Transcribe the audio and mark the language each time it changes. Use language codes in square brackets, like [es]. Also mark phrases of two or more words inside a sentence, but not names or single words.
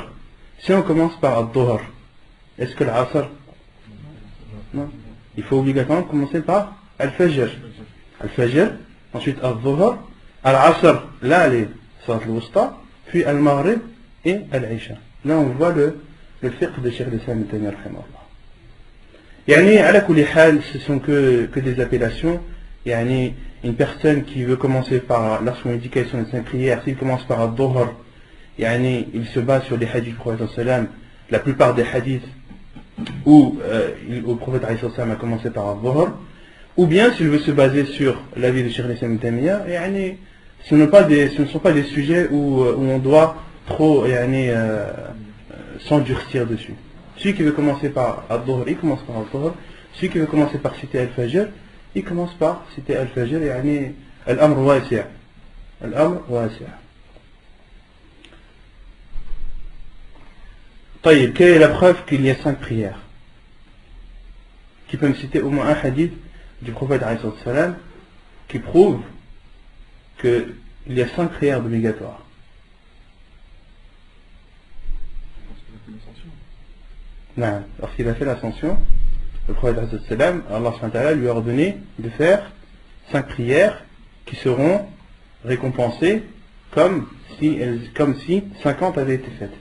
[fr] Si on commence par Al-Dhuhr, est-ce que l'Asr? Non. Il faut obligatoirement commencer par Al-Fajr. Al-Fajr, ensuite Al-Dhuhr, Al-Asr, là les [ar] صلاة الوسطى, [fr] puis Al-Maghrib et Al-Isha. Là on voit le fiqh de Cheikh al-Islam Ibn Taymiyyah rahimahullah. [ar] يعني على كل حال, [fr] ce sont que des appellations. Yani, une personne qui veut commencer par, lorsqu'on dit quelles sont les 5 prières, s'il commence par Al-Dhuhr, yani, il se base sur les hadiths du prophète sallam, la plupart des hadiths où le prophète sallam a commencé par Al-Dhuhr, ou bien s'il veut se baser sur l'avis de Cheikh al-Islam Ibn Taymiyyah, yani, ce ne sont pas des sujets où on doit trop s'endurcir dessus. Celui qui veut commencer par Al-Dhuhr, il commence par Al-Dhuhr. Celui qui veut commencer par citer Al-Fajr, il commence par citer Al-Fajr, [ar] يعني الأمر واسع'. الأمر واسع'. [fr] طيب, quelle est la preuve qu'il y a 5 prières? Qui peut me citer au moins un hadith du prophète [ar] عليه السلام [fr] qui prouve qu'il y a 5 prières obligatoires? Non, lorsqu'il a fait l'ascension, le prophète Allah SWT lui a ordonné de faire 5 prières qui seront récompensées comme si 50 avaient été faites.